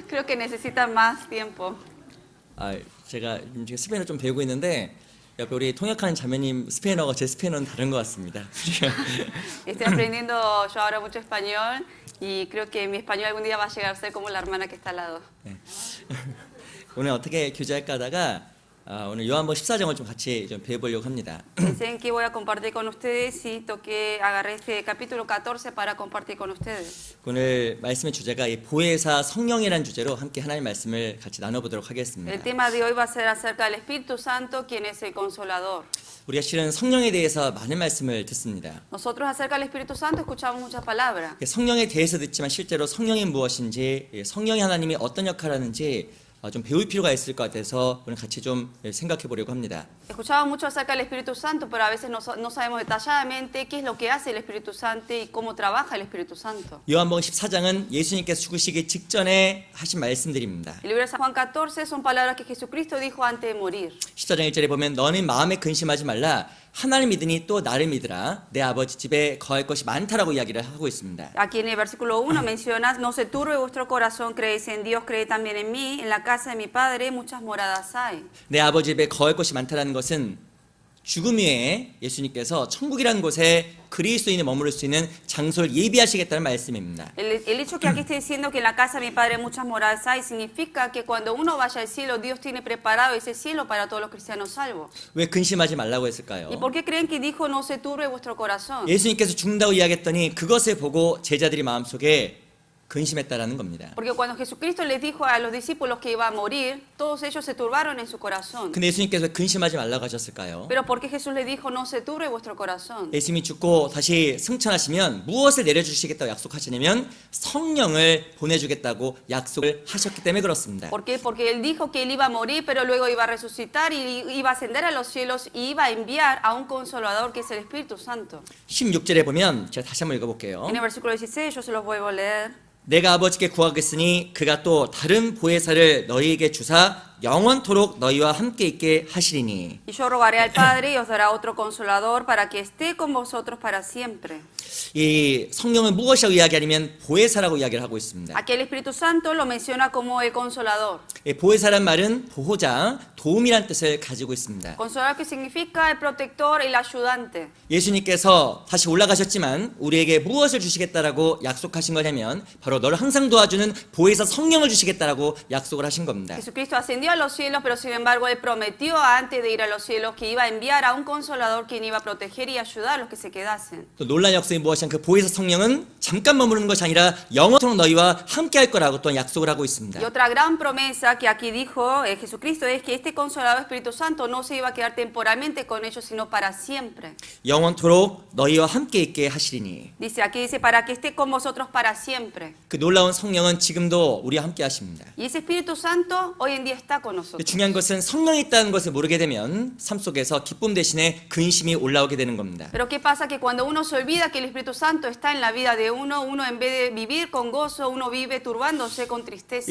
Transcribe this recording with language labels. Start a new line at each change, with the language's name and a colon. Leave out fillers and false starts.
Spanish: Creo que necesitan más tiempo.
Korean: 제가 지금 스페인어 좀 배우고 있는데 옆에 우리 통역하는 자매님 스페인어가 제 스페인어는 다른 것 같습니다.
Spanish: Estoy aprendiendo yo ahora mucho español y creo que mi español algún día va a llegar a ser como la hermana que está al lado.
Korean: 오늘 어떻게 교제할까 하다가 오늘 요한복음 14장을 좀 같이 좀 배워보려고 합니다.
Spanish: Dicen que voy a compartir con ustedes y agarré este capítulo 14 para compartir con ustedes.
Korean: 오늘 말씀의 주제가 이 보혜사 성령이라는 주제로 함께 하나님의 말씀을 같이 나눠보도록
Spanish: El
Korean: 하겠습니다.
Spanish: tema de hoy va a ser acerca del Espíritu Santo, quien es el Consolador.
Korean: 우리가 실은 성령에 대해서 많은 말씀을 듣습니다.
Spanish: Nosotros acerca del Espíritu Santo escuchamos muchas palabras.
Korean: 성령에 대해서 듣지만 실제로 성령이 무엇인지, 성령이 하나님이 어떤 역할을 하는지 좀 배울 필요가 있을 것 같아서 오늘 같이 좀 생각해 보려고 합니다.
Spanish: Escuchamos mucho acerca del Espíritu Santo, pero a veces no sabemos detalladamente qué es lo que hace el Espíritu Santo y cómo trabaja el Espíritu Santo.
Korean: 요한복음 14장은 예수님께서 죽으시기 직전에 하신 말씀들입니다.
Spanish: El libro de San Juan 14 son palabras que Jesucristo dijo antes de morir.
Korean: 14장 1절에 보면 너는 마음에 근심하지 말라. 하나님 믿으니 또 나를 믿으라. 내 아버지 집에 거할 것이 많다라고 이야기를 하고 있습니다.
Spanish: Aquí en el versículo 1 menciona, no se turbe vuestro corazón, creéis en Dios, creed también en mí. En la casa de mi Padre muchas moradas hay.
Korean: 내 아버지 집에 거할 것이 많다라는 것은 죽음 후에 예수님께서 천국이라는 곳에 그리스도인이 머무를 수 있는 장소를 예비하시겠다는 말씀입니다.
Spanish: El hecho que aquí esté diciendo que en la casa de mi Padre muchas moradas hay significa que cuando uno vaya al cielo, Dios tiene preparado ese cielo para todos los cristianos salvos.
Korean: 왜 근심하지 말라고 했을까요?
Spanish: ¿Y por qué creen que dijo no se turbe vuestro corazón?
Korean: 예수님께서 죽는다고 이야기했더니 그것을 보고 제자들이 마음속에 근심했다라는 겁니다.
Spanish: Porque cuando Jesucristo les dijo a los discípulos que iba a morir, todos ellos se turbaron en su corazón.
Korean: 근데 예수님께서 왜 근심하지 말라고 하셨을까요?
Spanish: Pero ¿por qué Jesús les dijo no se turbe vuestro corazón?
Korean: 예수님이 죽고 다시 승천하시면 무엇을 내려주시겠다고 약속하시냐면 성령을 보내주겠다고 약속을 하셨기 때문에 그렇습니다.
Spanish: ¿Por qué? Porque Él dijo que Él iba a morir, pero luego iba a resucitar y iba a ascender a los cielos y iba a enviar a un consolador que es el Espíritu Santo.
Korean: 16절에 보면 제가 다시 한번 읽어볼게요.
Spanish: En el versículo 16 yo se los vuelvo a leer.
Korean: 내가 아버지께 구하겠으니 그가 또 다른 보혜사를 너희에게 주사 영원토록 너희와 함께 있게 하시리니.
Spanish: Y yo rogaré al Padre y os dará otro consolador para que esté con vosotros para siempre.
Korean: 이 성령은 무엇이라고 이야기하냐면 보혜사라고 이야기를 하고 있습니다.
Spanish: Aquí el Espíritu Santo lo menciona como el consolador.
Korean: 보혜사란 말은 보호자, 도움이란 뜻을 가지고 있습니다.
Spanish: Consolador que significa el protector, el ayudante.
Korean: 예수님께서 다시 올라가셨지만 우리에게 무엇을 주시겠다라고 약속하신 거냐면 바로 너를 항상 도와주는 보혜사 성령을 주시겠다라고 약속을 하신 겁니다.
Spanish: Jesucristo ascendió a los cielos, pero sin embargo Él prometió antes de ir a los cielos que iba a enviar a un consolador quien iba a proteger y ayudar a los que se quedasen.
Korean: 또 놀라운 약속이 무엇이냐 그 보혜사 성령은 잠깐 머무르는 것이 아니라 영원토록 너희와 함께 할 거라고 또한 약속을 하고 있습니다.
Spanish: Y otra gran promesa que aquí dijo Jesucristo es que este consolador Espíritu Santo no se iba a quedar temporalmente con ellos, sino para siempre.
Korean: 영원토록 너희와 함께 있게 하시리니.
Spanish: Aquí dice para que esté con vosotros para siempre.
Korean: 그 놀라운 성령은 지금도 우리와 함께 하십니다.
Spanish: Y ese Espíritu Santo hoy en día está con nosotros.
Korean: 중요한 것은 성령이 있다는 것을 모르게 되면 삶 속에서 기쁨 대신에 근심이 올라오게 되는 겁니다.
Spanish: Pero qué pasa que cuando uno se olvida que el Espíritu Santo está en la vida de uno en vez de vivir con gozo, uno vive turbándose con tristeza.